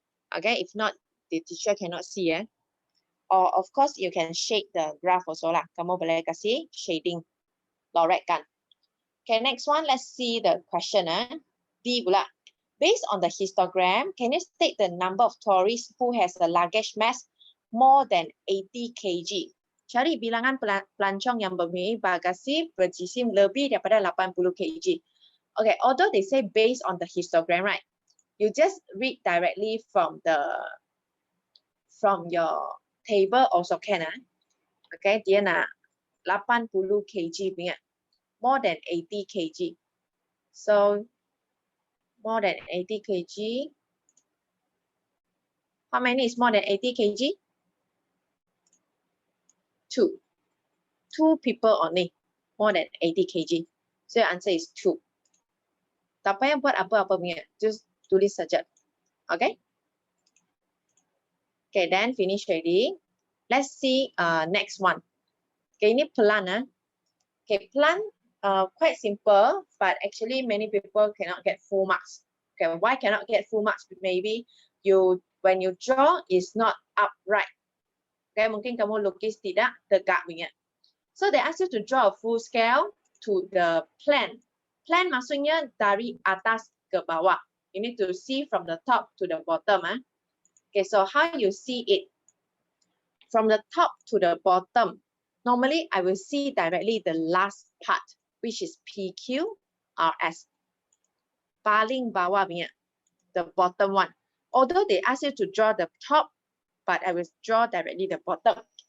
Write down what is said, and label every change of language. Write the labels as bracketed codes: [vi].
[en] Okay, if not, the teacher cannot see. Or of course, you can shade the graph also lah. [ms] Kamu boleh kasih shading. Loretkan. [en] Okay, next one, let's see the question. [ms] D pula. [en] Based on the histogram, can you state the number of tourists who has a luggage mass more than 80 kg? [ms] Cari bilangan pelancong yang mempunyai bagasi berjisim lebih daripada 80 kg. [en] Okay, although they say based on the histogram, right? You just read directly from your table also can. [ms] Okay, dia nak 80 kg punya. [en] More than 80 kg. So more than 80 kg. How many is more than 80 kg? 2. 2 people only. More than 80 kg. So your answer is 2. [ms] Tak payah buat apa-apa punya. Just tulis saja. Okay? [en] Okay, then finish already. Let's see next one. Okay, [ms] ini pelan. [en] Okay, pelan quite simple, but actually many people cannot get full marks. Okay, why cannot get full marks? Maybe when you draw is not upright. [ms] Okay, mungkin kamu lukis tidak tegak punya. [en] So they ask you to draw a full scale to the plan. [ms] Plan maksudnya dari atas ke bawah. [en] You need to see from the top to the bottom. Okay, so how you see it? From the top to the bottom, normally I will see directly the last part, which is PQRS. [ms] Paling bawah punya, [en] the bottom one. Although they ask you to draw the top, but I will draw directly the bottom.